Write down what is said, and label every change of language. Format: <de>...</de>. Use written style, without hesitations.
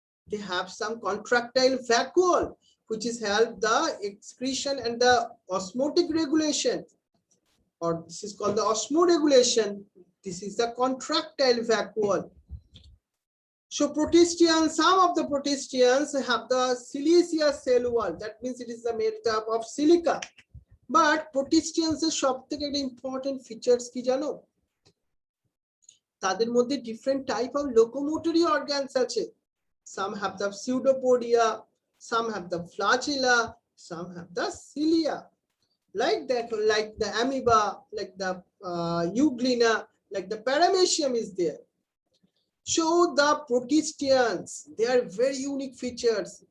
<en>They have some contractile vacuole, which is help the excretion and the osmotic regulation, or this is called the osmoregulation. This is the contractile vacuole. So protistians, some of the protistians have the siliceous cell wall. That means it is the made up of silica.</en> <bn>But protistians এর সবথেকে একটা important features কি জানো? তাদের মধ্যে different type of locomotory organs আছে।</bn> <en>Some have the pseudopodia, some have the flagella, some have the cilia, like that, like the amoeba, like the euglena, like the paramecium is there. So the protistians, they are very unique features.</en>